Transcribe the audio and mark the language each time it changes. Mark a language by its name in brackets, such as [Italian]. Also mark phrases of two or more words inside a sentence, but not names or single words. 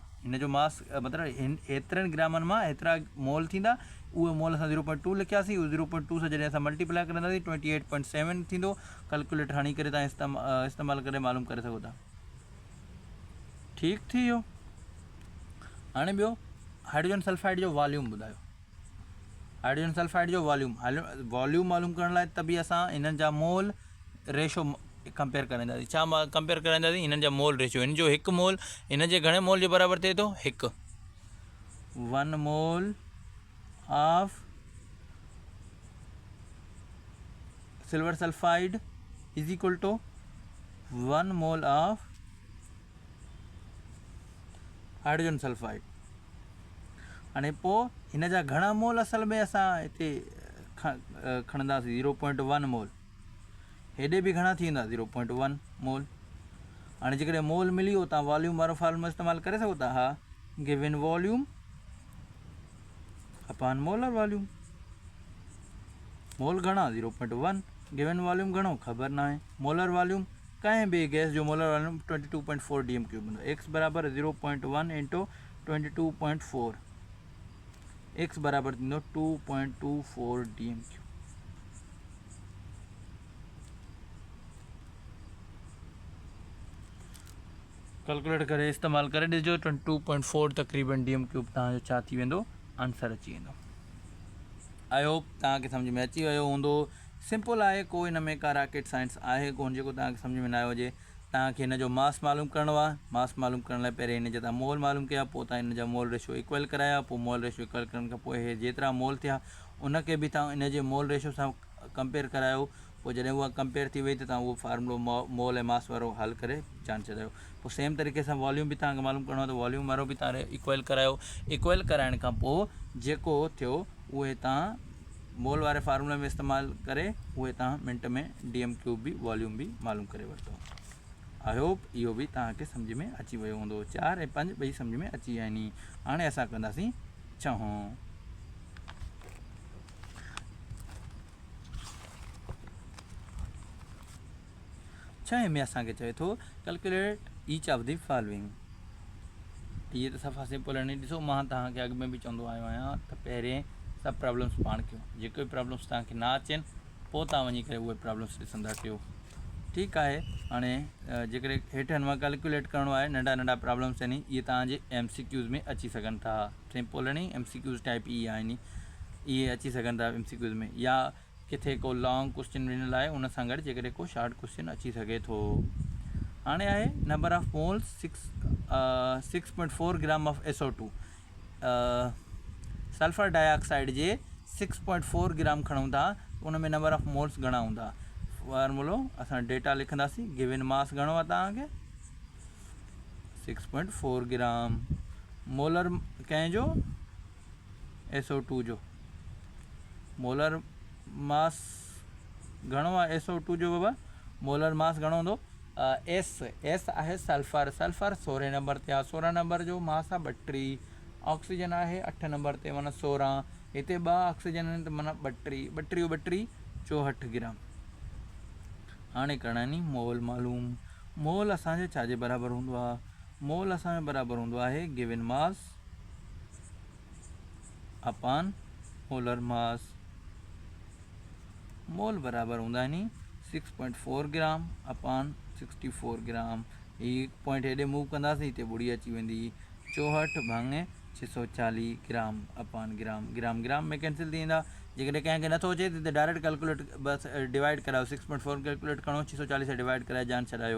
[Sindhi] हिन जो मास मतिलबु एतिरनि ग्रामनि मां एतिरा मोल थींदा। उहे मोल असां 0.2 लिखियासीं। उहे 0.2 सां जॾहिं असां मल्टीप्लाई कंदासीं 28.7 थींदो। कैलकुलेटर हणी करे तव्हां इस्तेमालु करे मालूम करे सघो था। ठीकु थी वियो। हाणे ॿियो [English] hydrogen sulphide [Sindhi] जो वॉल्यूम ॿुधायो। [English] hydrogen sulphide [Sindhi] जो वॉल्यूम मालूम करण लाइ त बि असां हिननि जा [English] mole ratio [Sindhi] कंपेयर कराईंदासीं। छा कंपेयर कराईंदासीं? हिननि जा [English] mole ratio. [Sindhi] हिन जो हिकु मोल हिन जे घणे मोल जे बराबरि थिए थो? [English] 1 mole of silver sulphide is equal to 1 mole of hydrogen sulphide. [Sindhi] हाणे पोइ हिन जा घणा मोल असल में असां हिते खणंदासीं? 0.1 मोल। हेॾे बि घणा थी वेंदा? 0.1 मोल। हाणे जेकॾहिं मोल मिली वियो, तव्हां वॉल्यूम वारो फॉर्मूलो इस्तेमालु करे सघो था। हा, [English] given volume upon molar volume. [Sindhi] मोल घणा? 0.1। [English] given volume [Sindhi] घणो? ख़बर न आहे। [English] molar volume [Sindhi] कंहिं बि गैस जो [English] molar volume [Sindhi] 22.4 DM³ हूंदो। एक्स बराबरि 0.1 इंटू 22.4। एक्स बराबरि थींदो 2.24 DM³। कैलकुलेट करे इस्तेमालु करे ॾिसजो। 22.4 तक़रीबन DM³ तव्हांजो छा थी वेंदो? आंसर अची वेंदो। [English] I hope [Sindhi] तव्हांखे सम्झ में अची वियो हूंदो। सिंपल आहे, कोई हिन में का [English] rocket science [Sindhi] आहे कोन जेको तव्हांखे सम्झ में न आयो हुजे। तव्हांखे हिन जो मास मालूम करिणो आहे। मास मालूम करण लाइ पहिरियों हिन जा तव्हां मोल मालूम कया, पोइ तव्हां हिन जा [English] mole ratio equal [Sindhi] कराया, पोइ [English] mole ratio equal [Sindhi] करण खां पोइ इहे जेतिरा मोल थिया उनखे बि तव्हां हिन जे [English] mole ratio [Sindhi] सां कंपेयर करायो। पोइ जॾहिं उहा कंपेयर थी वई त तव्हां उहो फार्मूलो मोल ऐं मास वारो हल करे जान छॾियो। पोइ सेम तरीक़े सां वॉल्यूम बि तव्हांखे मालूम करिणो आहे, त वॉल्यूम वारो बि तव्हां इक्वल करायो। इक्वल कराइण खां पोइ जेको थियो उहे तव्हां मोल वारे फार्मूले में इस्तेमालु करे उहे तव्हां मिंट में DM³ बि वॉल्यूम बि मालूम करे वरितो। [English] I hope [Sindhi] इहो बि तव्हांखे सम्झ में अची वियो हूंदो। 4 ऐं 5 ॿई सम्झ में अची विया आहिनि। हाणे असां कंदासीं 6। 6 में असांखे चए थो [English] calculate each of the following. [Sindhi] इहे त सफ़ा सिंपल आहिनि। ॾिसो, मां तव्हांखे अॻु में बि चवंदो आयो आहियां त पहिरें सभु प्रॉब्लम्स पाण कयो। जेके बि प्रॉब्लम्स तव्हांखे न अचनि पोइ तव्हां वञी करे उहे प्रॉब्लम्स ॾिसंदा कयो। ठीकु आहे। हाणे जेकॾहिं हेठि मां कैलकुलेट करिणो आहे, नंढा नंढा प्रॉब्लम्स आहिनि, इहे तव्हांजे MCQs में अची सघनि था। सिंपल आहिनि MCQs टाइप इहे आहिनि, इहे अची सघनि था MCQs में, या किथे को [English] long question [Sindhi] ॾिनल आहे उन सां गॾु जेकॾहिं को [English] short question [Sindhi] अची सघे थो। हाणे आहे [English] number of moles 6.4 gram of SO2. [Sindhi] सल्फर डाइऑक्साइड जे 6.4 ग्राम खणूं था, उन में [English] number of moles [Sindhi] घणा हूंदा। फॉर्मूलो असां डेटा लिखंदासीं। [English] given mass [Sindhi] घणो आहे तव्हांखे 6.4 ग्राम। मोलर कंहिंजो SO2 जो। [English] molar mass [Sindhi] घणो आहे SO2 जो बाबा? [English] molar mass [Sindhi] घणो हूंदो? एस आहे सल्फर। सल्फर 16 नंबर ते आहे। 16 नंबर जो मास आहे 32। ऑक्सीजन आहे 8 नंबर ते, माना 16। हिते 2 ऑक्सीजन आहिनि त माना 32 32 64 ग्राम। हाणे करणा आहिनि मोल मालूम। मोल असांजे छाजे बराबरि हूंदो आहे? मोल असांजे बराबरि हूंदो आहे [English] given mass upon molar mass. [Sindhi] मोल बराबरि हूंदा आहिनि [English] 6.4 gram upon 64 gram. [Sindhi] हीअ पॉइंट हेॾे मूव कंदासीं, हिते ॿुड़ी अची वेंदी। 64 भाङे 640 [English] gram upon gram. [Sindhi] ग्राम ग्राम में कैंसिल थी वेंदा। जेकॾहिं कंहिंखे नथो अचे त [English] direct calculate [Sindhi] बसि डिवाइड करायो। 6.4 कैलकुलेट करिणो, 640 सां डिवाइड कराए जान छॾायो।